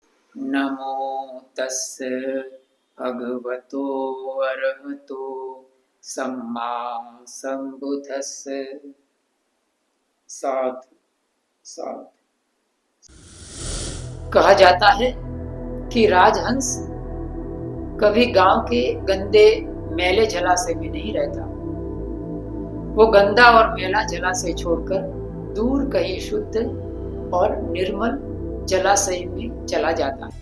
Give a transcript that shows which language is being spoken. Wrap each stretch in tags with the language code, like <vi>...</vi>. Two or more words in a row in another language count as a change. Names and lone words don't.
<pi>नमो तस्य भगवतो अरहतो सम्मा संबुद्धस्य। साधु साधु।</pi> <hi>कहा जाता है कि राजहंस कभी गांव के गंदे मैले जलाशय में नहीं रहता। वो गंदा और मैला जलाशय छोड़कर दूर कहीं शुद्ध और निर्मल जलाशय में चला जाता है।</hi>